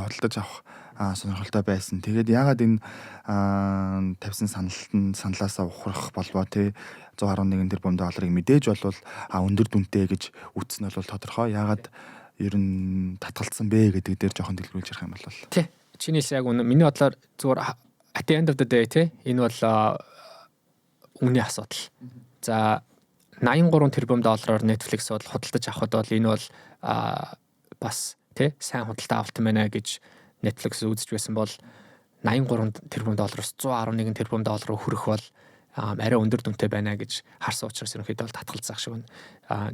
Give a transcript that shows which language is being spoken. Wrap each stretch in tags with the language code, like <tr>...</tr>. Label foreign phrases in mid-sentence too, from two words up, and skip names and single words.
<mn>Хөдөлж авах сонирхолтой байсан. Тэгээд яагаад энэ тавьсан саналаасаа ухрах болвоо те 111 тэрбум долларыг мэдээж бол өндөр дүнтэй гэж үзсэн нь бол тодорхой. Яагаад ер нь татгалцсан бэ гэдэг дээр жоохон дэлгэрүүлж ярих юм бол. Тий. Чинийс яг үнэ миний бодлоор зүгээр</mn> <en>at the end of the day</en> <mn>те энэ бол үнийн асуудал. За 83 тэрбум доллараар Netflix бол худалдаж авахд бол энэ бол бас тий сайн худалдаа авалт байна гэж Netflix үзэж байсан бол 83 тэрбум доллароос 111 тэрбум доллар руу хүрэх бол арай өндөр дүнтэй байна гэж харсан учраас ерөнхийдөө бол татгалзах шиг байна.</mn>